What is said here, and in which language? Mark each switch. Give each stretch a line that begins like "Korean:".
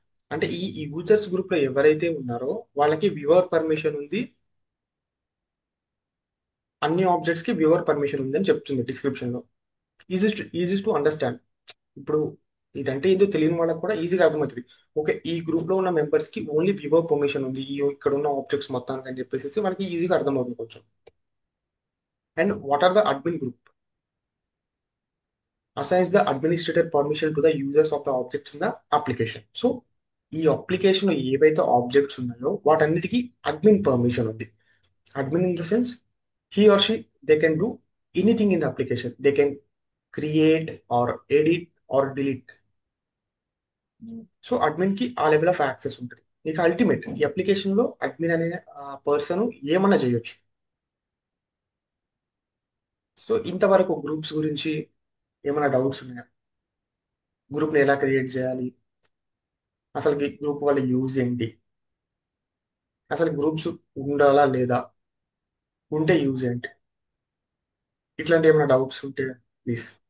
Telugu: అంటే ఈ users group లో ఎవరైతే ఉన్నారో వాళ్ళకి వ్యూవర్ పర్మిషన్ ఉంది, అన్ని ఆబ్జెక్ట్స్ కి వ్యూవర్ పర్మిషన్ ఉంది అని చెప్తుంది డిస్క్రిప్షన్ లో.
English: Easy to understand.
Telugu: ఇప్పుడు ఇదంటే ఏదో తెలియని వాళ్ళకి కూడా ఈజీగా అర్థమవుతుంది. ఓకే, ఈ గ్రూప్ లో ఉన్న మెంబర్స్ కి ఓన్లీ వ్యూవర్ పర్మిషన్ ఉంది ఈ ఇక్కడ ఉన్న ఆబ్జెక్ట్స్ మొత్తానికి అని చెప్పేసి వాళ్ళకి ఈజీగా అర్థమవుతుంది కొంచెం.
English: And what are the admin group assigns the administrator permission to the users of the objects in the application.
Telugu: So ఈ అప్లికేషన్ లో ఏవైతే ఆబ్జెక్ట్స్ ఉన్నాయో వాటన్నిటికీ అడ్మిన్ పర్మిషన్ ఉంది.
English: Admin in the sense he or she, they can do anything in the application. They can create or edit or delete.
Telugu: So admin కి ఆ level of access ఉంటుంది. ఇక అల్టిమేట్ ఈ అప్లికేషన్ లో admin అనే person ఏమన్నా చేయొచ్చు. సో ఇంతవరకు గ్రూప్స్ గురించి ఏమైనా డౌట్స్ ఉన్నాయా? గ్రూప్ ని ఎలా క్రియేట్ చేయాలి, అసలు గ్రూప్ వల్ల యూజ్ ఏంటి, అసలు గ్రూప్స్ ఉండాలా లేదా, ఉంటే యూజ్ ఏంటి, ఇట్లాంటి ఏమైనా డౌట్స్ ఉంటే ప్లీజ్.